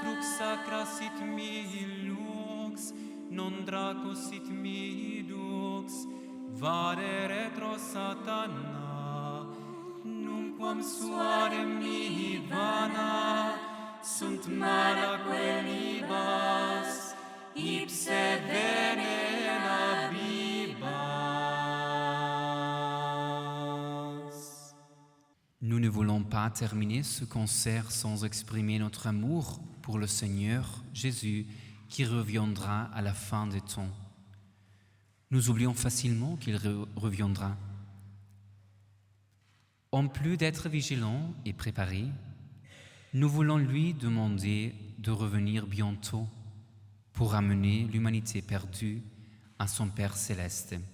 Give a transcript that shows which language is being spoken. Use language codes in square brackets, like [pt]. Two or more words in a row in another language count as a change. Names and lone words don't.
[la] Crux sacra sit mihi lux, non draco sit mihi dux, vade retro satana, numquam suare mihi vana, sunt mala quellibas, ipse venena bibas. [fr] Nous ne voulons pas terminer ce concert sans exprimer notre amour pour le Seigneur Jésus qui reviendra à la fin des temps. Nous oublions facilement qu'il reviendra. En plus d'être vigilants et préparés, nous voulons lui demander de revenir bientôt pour amener l'humanité perdue à son Père céleste.